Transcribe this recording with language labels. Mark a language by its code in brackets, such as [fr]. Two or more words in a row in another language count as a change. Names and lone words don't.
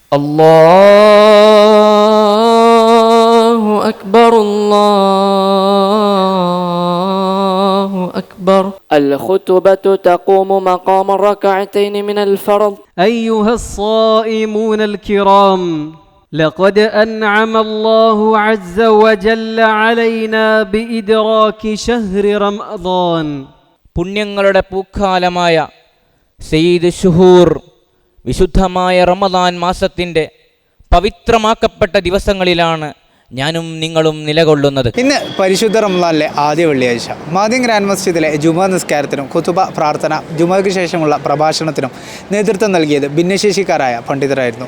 [ar] الله أكبر الله أكبر. الخطبة تقوم مقام الركعتين من الفرض. أيها الصائمون الكرام، لقد أنعم الله عز وجل علينا بإدراك شهر رمضان. [ml] പുണ്യങ്ങളുടെ പൂക്കാലമായ [ar] سيد الشهور, [ml] വിശുദ്ധമായ റമദാൻ മാസത്തിൻ്റെ പവിത്രമാക്കപ്പെട്ട ദിവസങ്ങളിലാണ് ഞാനും നിങ്ങളും നിലകൊള്ളുന്നത്. ഇന്ന് പരിശുദ്ധ റമദാനിലെ ആദ്യ വെള്ളിയാഴ്ച മാദിൻ ഗ്രാൻഡ് മസ്ജിദിലെ ജുമാ നിസ്കാരത്തിനും ഖുതുബ പ്രാർത്ഥന, ജുമയ്ക്ക് ശേഷമുള്ള പ്രഭാഷണത്തിനും നേതൃത്വം നൽകിയത് ഭിന്നശേഷിക്കാരായ പണ്ഡിതരായിരുന്നു.